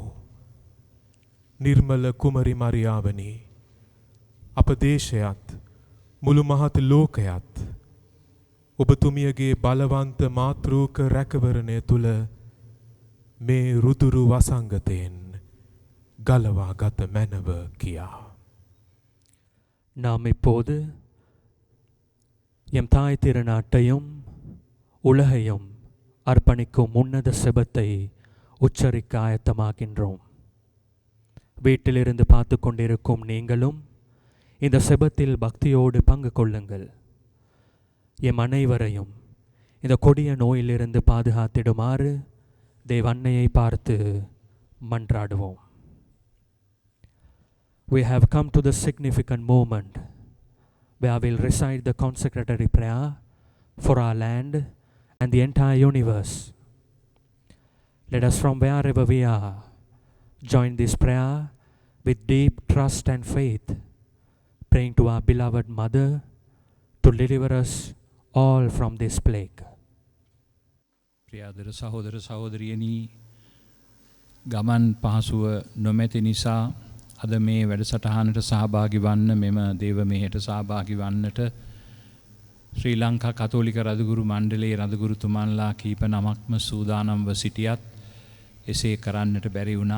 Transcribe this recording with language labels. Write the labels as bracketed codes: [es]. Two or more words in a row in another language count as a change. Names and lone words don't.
[si] නිර්මල කුමරි මරියාවනි, අප දේශයත් මුළු මහත් ලෝකයත් ඔබතුමියගේ බලවන්ත මාතෘක රැකවරණය තුළ මේ රුදුරු වසංගතයෙන් ගලවා ගත මැනව කියා. [ta] நாம் இப்போது எம் தாய் திருநாட்டையும் உலகையும் அர்ப்பணிக்கும் உன்னத செபத்தை உச்சரிக்க ஆயத்தமாகின்றோம். வீட்டிலிருந்து பார்த்து கொண்டிருக்கும் நீங்களும் இந்த செபத்தில் பக்தியோடு பங்கு கொள்ளுங்கள். எம் அனைவரையும் இந்த கொடிய நோயிலிருந்து பாதுகாத்திடுமாறு தேவ அன்னையை பார்த்து மன்றாடுவோம். [en] We have come to the significant moment where I will recite the consecratory prayer for our land and the entire universe. Let us from wherever we are join this prayer with deep trust and faith, praying to our beloved Mother to deliver us all from this plague. [si] ප්‍රියාදර සහෝදර සහෝදරියනි, ගමන් පහසුව නොමැති නිසා අද මේ වැඩසටහනට සහභාගී වන්න, මෙම දේව මෙහෙට සහභාගී වන්නට ශ්‍රී ලංකා කතෝලික රදගුරු මණ්ඩලයේ රදගුරුතුමන්ලා කීප නමක්ම සූදානම්ව සිටියත් එසේ කරන්නට බැරි වුණා.